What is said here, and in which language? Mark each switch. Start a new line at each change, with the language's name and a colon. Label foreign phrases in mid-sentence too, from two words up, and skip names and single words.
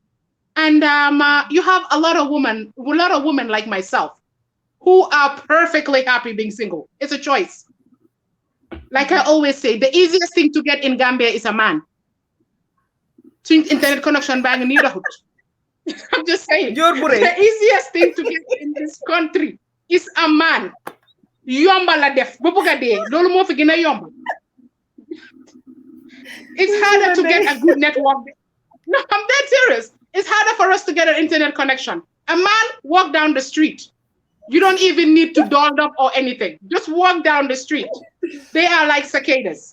English: And you have a lot of women like myself who are perfectly happy being single. It's a choice. Like I always say, the easiest thing to get in Gambia is a man. Internet connection bang in neighborhood. I'm just saying. The easiest thing to get in this country is a man.
Wolof: Yomba la def. Lolu mo fi gina yomba.
English: It's harder to get a good network. No, I'm dead serious. It's harder for us to get an internet connection. A man walk down the street. You don't even need to doll up or anything. Just walk down the street. They are like cicadas.